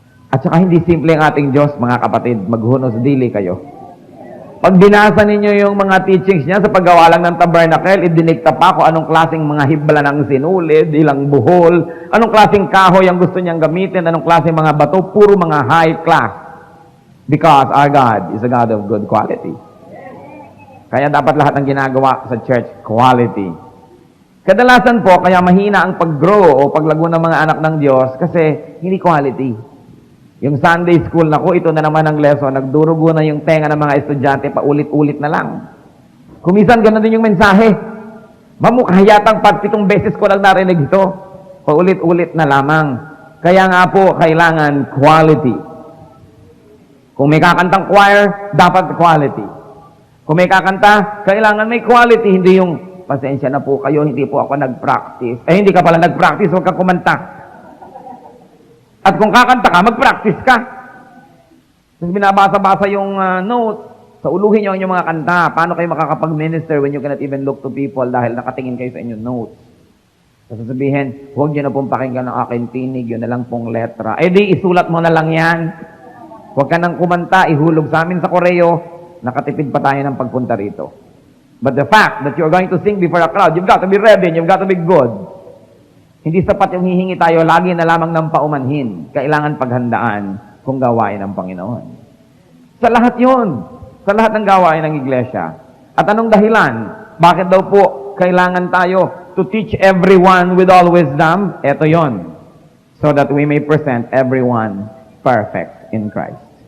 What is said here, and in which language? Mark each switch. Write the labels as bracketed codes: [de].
[tl] At saka hindi simple ang ating Diyos, mga kapatid. Maghunos dili kayo. Pag binasa ninyo yung mga teachings niya sa paggawa lang ng tabernacle, idinikta pa kung anong klaseng mga hibla ng sinulid, ilang buhol, anong klaseng kahoy ang gusto niyang gamitin, anong klaseng mga bato, puro mga high class. [en] Because our God is a God of good quality. [tl] Kaya dapat lahat ng ginagawa sa church, quality. Kadalasan po, kaya mahina ang pag-grow o paglago ng mga anak ng Diyos kasi hindi quality. Yung Sunday school na ko, ito na naman ang lesson, nagdurugo na yung tenga ng mga estudyante, paulit-ulit na lang. Kumisan, gano'n din yung mensahe. Mamukha yatang 7 beses ko lang narinig ito. Paulit-ulit na lamang. Kaya nga po, kailangan quality. Kung may kakantang choir, dapat quality. Kung may kakanta, kailangan may quality, hindi yung, pasensya na po kayo, hindi po ako nag-practice. Eh, hindi ka pala nag-practice, huwag kang kumanta. At kung kakanta ka, mag-practice ka. Tapos binabasa-basa yung notes, sa uluhin nyo ang inyong mga kanta. Paano kayo makakapag-minister [en] when you cannot even look to people [tl] dahil nakatingin kayo sa inyong notes? Tapos sasabihin, huwag nyo na pong pakinggan ang aking tinig, yun na lang pong letra. Eh di, isulat mo na lang yan. Huwag ka nang kumanta, ihulog sa amin sa koreo, nakatipid pa tayo ng pagpunta rito. [en] But the fact that you're going to sing before a crowd, you've got to be ready and you've got to be good. [tl] Hindi sapat yung hihingi tayo lagi na lamang ng paumanhin. Kailangan paghandaan kung gawain ng Panginoon. Sa lahat yun. Sa lahat ng gawain ng iglesia. At anong dahilan? Bakit daw po kailangan tayo [en] to teach everyone with all wisdom? [tl] Ito yon. [en] So that we may present everyone perfect in Christ.